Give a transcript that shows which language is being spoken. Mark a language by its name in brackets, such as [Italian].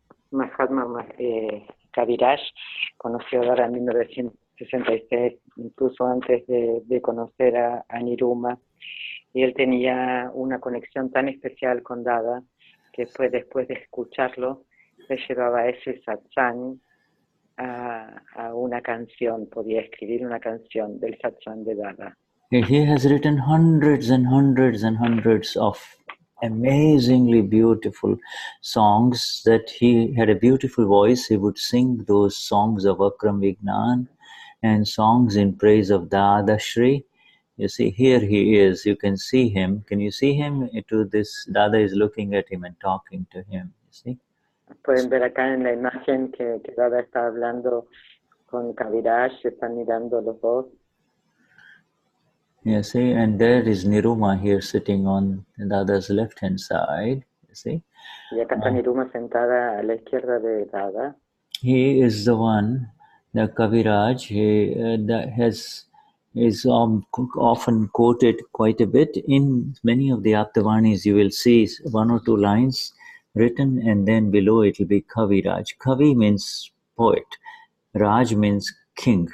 [Spanish] Mahatma Kaviraj conoció a Dada en 1966, incluso antes de conocer a Niruma, y él tenía una conexión tan especial con Dada que después de escucharlo, le llevaba ese satsang a una canción, podía escribir una canción del satsang de Dada. [English] He has written hundreds and hundreds and hundreds of amazingly beautiful songs that he had a beautiful voice. He would sing those songs of Akram Vignan and songs in praise of Dadashri. You see, here he is. You can see him. Can you see him? Dada is looking at him and talking to him. You see? [Spanish] Pueden ver acá en la imagen que Dada está hablando con Kaviraj, están mirando los dos. [English] You see, and there is Niruma here sitting on Dada's left-hand side. You see? [Spanish] Y acá está Niruma sentada a la izquierda de Dada. [English] He is the one, the Kaviraj, that is often quoted quite a bit. In many of the Aptavanis, you will see one or two lines written, and then below it will be Kaviraj. Kavi means poet. Raj means king.